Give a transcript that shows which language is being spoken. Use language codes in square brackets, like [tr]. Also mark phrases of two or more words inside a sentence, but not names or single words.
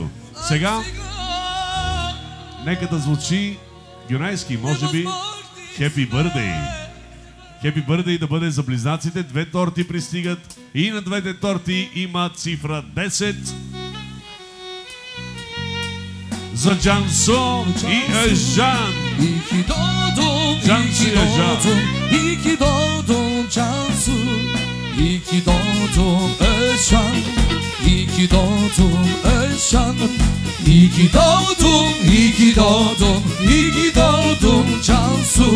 [bg] Сега, нека да звучи юнайски, може би, [en] Happy Birthday. Happy Birthday [bg] да бъде за близнаците, 2 торти пристигат и на 2 торти има цифра 10. За Джансо и Ежан. [tr] İki doğdun, Cansu iki doğdun, iki doğdun Cansu. İki doğdun Özcan, iki doğdun Özcan. İki doğdun, iki doğdun, iki doğdun Cansu.